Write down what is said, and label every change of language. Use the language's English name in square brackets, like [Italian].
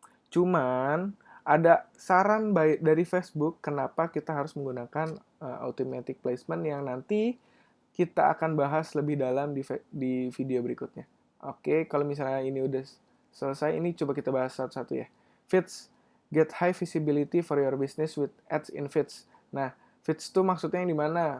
[Indonesian] Cuman ada saran dari Facebook kenapa kita harus menggunakan automatic placement yang nanti kita akan bahas lebih dalam di video berikutnya. Oke, kalau misalnya ini udah selesai, ini coba kita bahas satu-satu ya. [English] Feeds, get high visibility for your business with ads in feeds. [Indonesian] Nah, feeds itu maksudnya yang di mana?